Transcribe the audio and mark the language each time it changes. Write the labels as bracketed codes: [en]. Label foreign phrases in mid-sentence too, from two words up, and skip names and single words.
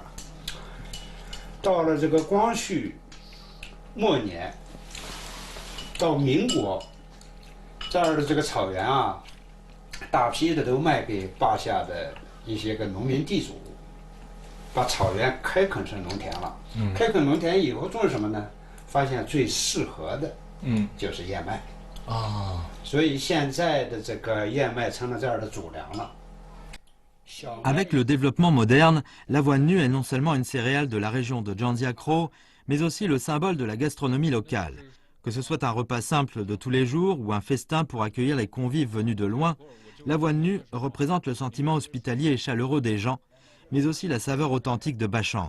[zh] 到了这个光绪末年，到民国，这儿的这个草原啊，大批的都卖给坝下的一些个农民地主，把草原开垦成农田了。开垦农田以后种什么呢？发现最适合的，就是燕麦。所以现在的这个燕麦成了这儿的主粮了。 [fr] Avec le développement moderne, l'avoine nue est non seulement une céréale de la région de Jandziakro, mais aussi le symbole de la gastronomie locale. Que ce soit un repas simple de tous les jours ou un festin pour accueillir les convives venus de loin, l'avoine nue représente le sentiment hospitalier et chaleureux des gens, mais aussi la saveur authentique de Bachang.